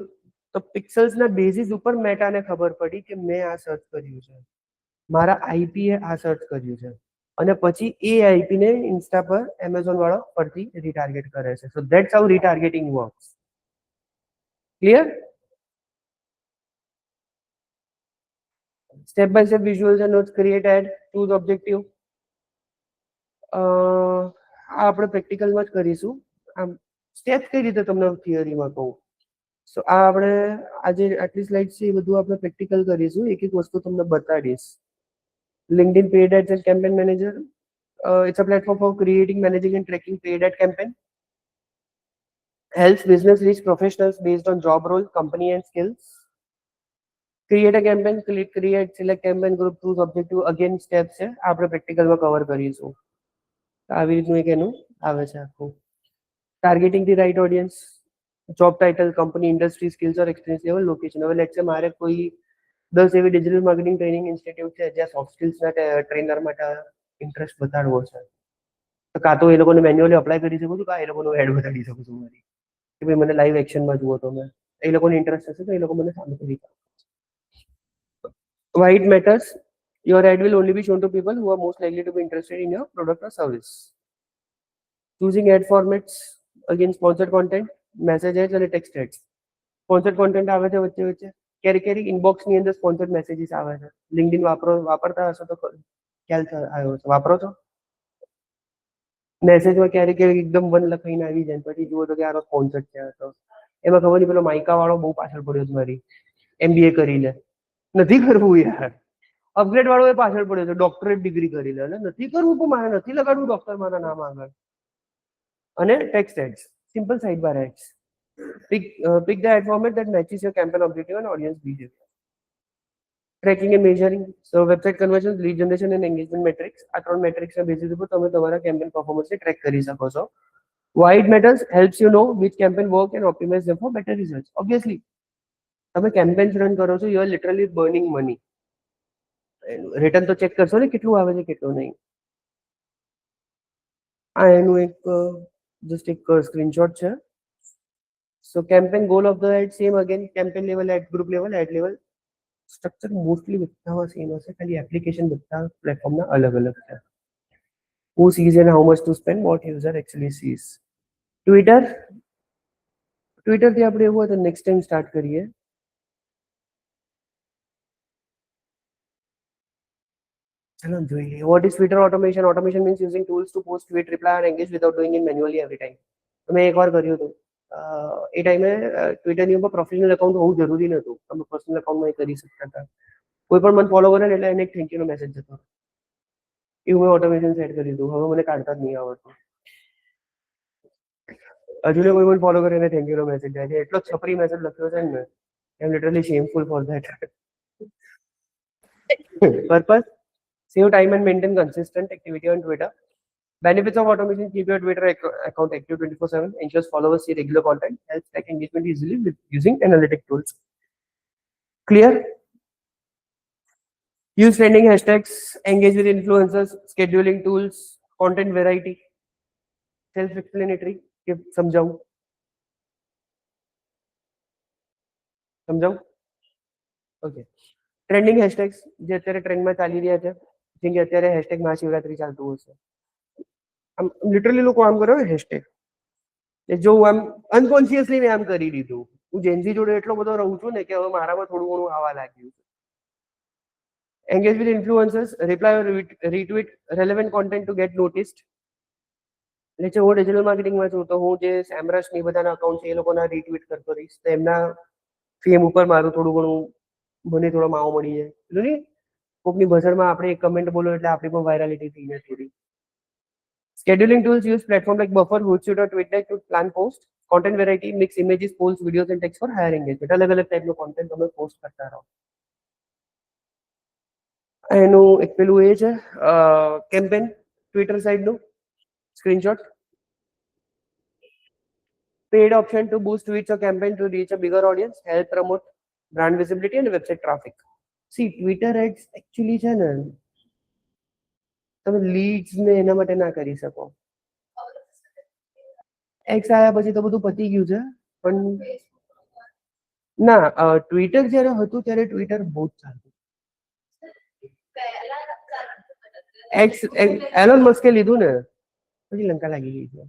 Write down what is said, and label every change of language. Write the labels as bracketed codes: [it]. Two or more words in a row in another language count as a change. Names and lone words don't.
[gu] તો પિક્સલ્સના બેઝિસ ઉપર મેટાને ખબર પડી કે મેં આ સર્ચ કર્યું છે મારા આઈપી એ આ સર્ચ કર્યું છે અને પછી એ આઈપી ને ઇન્સ્ટા પર એમેઝોન વાળો પરથી રીટાર્ગેટ કરે છે [en] so that's how retargeting works clear step by step visuals and notes create ad choose objective [gu] આપણે પ્રેક્ટિકલમાં જ કરીશું આમ સ્ટેપ કઈ રીતે તમને થિયરીમાં કહું સો આ આપણે આજે આટલી સ્લાઇડ છે એ બધું આપણે પ્રેક્ટિકલ કરીશું એક એક વસ્તુ તમને બતાડીશ [en] LinkedIn paid ads and campaign manager it's a platform for creating managing and tracking paid ad campaign helps business reach professionals based on job role company and skills create a campaign create select campaign group choose objective again steps [gu] છે આપણે પ્રેક્ટિકલમાં કવર કરીશું આવી રીતનું એક એનું આવે છે આખું [en] targeting the right audience job title company industry skills or experience level location [gu] હવે [en] let's say [gu] મારે કોઈ 10 એવી [en] digital marketing training institute [gu] છે જ્યાં સોફ્ટ સ્કિલ્સના ટ્રેનર માટે ઇન્ટરેસ્ટ બતાડવો છે તો કાં તો એ લોકોને મેન્યુઅલી અપ્લાય કરી શકું છું કાં એ લોકોનું એડ બતાડી શકું છું મારી કે ભાઈ મને લાઈવ એક્શનમાં જુઓ તમે એ લોકોને ઇન્ટરેસ્ટ હશે તો એ લોકો મને સામેથી [en] why it matters your ad will only be shown to people who are most likely to be interested in your product or service choosing ad formats again sponsored content message ads and text ads sponsored content [gu] આવે છે વચ્ચે વચ્ચે ક્યારેક ઇનબોક્સ ની અંદર સ્પોન્સર્ડ મેસેજીસ આવે છે LinkedIn વાપરતા હશો તો ખ્યાલ આવ્યો છે વાપરો છો મેસેજમાં ક્યારેક એકદમ વન લખાઈને આવી જાય પછી જુઓ તો કે આનો સ્પોન્સર્ડ છે તો એમાં ખબર નહીં પેલો માઇકા વાળો બહુ પાછળ પડ્યો છે મારી MBA કરી લે નથી કરવું યાર અપગ્રેડ વાળો એ પાછળ પડ્યો છે ડોક્ટરેટ ડિગ્રી કરી લે એટલે નથી કરવું તો મારે નથી લગાડવું ડોક્ટર મારા નામ આગળ અને ટેક્સ્ટ એડ્સ સિમ્પલ સાઇડ બાર [en] એડ્સ pick the ad format that matches your campaign objective and audience behavior tracking and measuring so website conversions lead generation and engagement metrics [gu] આ ત્રણ metrics ના બેસિસ ઉપર તમે તમારા [en] campaign performance [gu] ને ટ્રેક કરી શકો છો [en] why it matters helps you know which campaign work and optimize them for better results obviously [gu] તમે campaigns રન કરો છો [en] you are literally burning money [gu] રિટર્ન તો ચેક કરશો ને કેટલું આવે છે કેટલું નહીં આ એનું એક જસ્ટ એક સ્ક્રીનશોટ છે [en] so campaign goal of the ad same again campaign level ad group level ad level structure mostly [gu] બધા સેમ હશે ખાલી એપ્લિકેશન બધા પ્લેટફોર્મના અલગ અલગ છે [en] who sees and how much to spend what user actually sees ટ્વિટર [gu] થી આપણે એવું હોય તો નેક્સ્ટ ટાઈમ સ્ટાર્ટ કરીએ ચલો જોઈએ [en] what is Twitter automation means using tools to post tweet reply or engage without doing it manually every time [gu] મેં એકવાર કર્યું હતું એ ટાઈમે ટ્વિટરની ઉપર પ્રોફેશનલ એકાઉન્ટ હોવું જરૂરી નહોતું તમે પર્સનલ એકાઉન્ટમાં કરી શકતા હતા કોઈ પણ મને ફોલો કરે ને એટલે એને એક થેન્ક યુનો મેસેજ જતો એવું મેં ઓટોમેશન સેટ કરી દીધું હવે મને કાઢતા જ નહીં આવડતું હજુ કોઈ મને ફોલો કરે એને થેન્ક યુનો મેસેજ જાય છે એટલો છપરી મેસેજ લખ્યો છે ને [en] I am literally shameful for that purpose save time and maintain consistent activity on Twitter. Benefits of automation: keep your Twitter account active 24/7, ensures followers see regular content, helps track engagement easily with using analytic tools. Clear? Use trending hashtags, engage with influencers, scheduling tools, content variety, self-explanatory. [hi] समझाऊं? Okay. [en] Trending hashtags [gu] જે અત્યારે ટ્રેન્ડમાં ચાલી રહ્યા છે જેમ કે અત્યારે હેશટેગ મહાશિવરાત્રી ચાલતું હશે આમ લિટરલી લોકો આમ કરે હેશટેગ જો આમ અનકોન્શિયસલી મેં આમ કરી દીધું હું જેનઝી જોડે એટલો બધો રહું છું ને કે હવે મારામાં થોડું ઘણું આવવા લાગ્યું [en] Engage with influencers, reply or retweet relevant content to get noticed. [gu] એટલે છે હું ડિજિટલ માર્કેટિંગમાં છું તો હું જે સેમરસ ની બધાના અકાઉન્ટ છે એ લોકોના રીટ્વીટ કરતો રહીશ તો એમના ફેમ ઉપર મારું થોડું ઘણું મને થોડો માવો મળી જાય એટલે નહીં કોકની ભસડમાં આપણે એક કમેન્ટ બોલો એટલે આપણી પણ વાયરાલિટી થઈ જાય થોડી. [en] Scheduling tools use platform like Buffer, Hootsuite or TweetDeck to plan post, content variety, mix images, polls, videos and text for higher engagement. [gu] અલગ અલગ ટાઈપનું કોન્ટેન્ટ તમે પોસ્ટ કરતા રહો. એનું એક પેલું એ છે કેમ્પેન ટ્વિટર સાઇડનું સ્ક્રીનશોટ. [en] Paid option to boost tweets or campaign to reach a bigger audience, help promote brand visibility and website traffic. See, Twitter ads actually [gu] છે ને તમે લીડ્સ ને એના માટે ના કરી શકો. એક્સ આવ્યા પછી તો બધું પતી ગયું છે પણ ના ટ્વિટર જ્યારે હતું ત્યારે ટ્વિટર બહુ જ ચાલતું. એક્સ એલોન મસ્કે લીધું ને પછી લંકા લાગી ગઈ છે.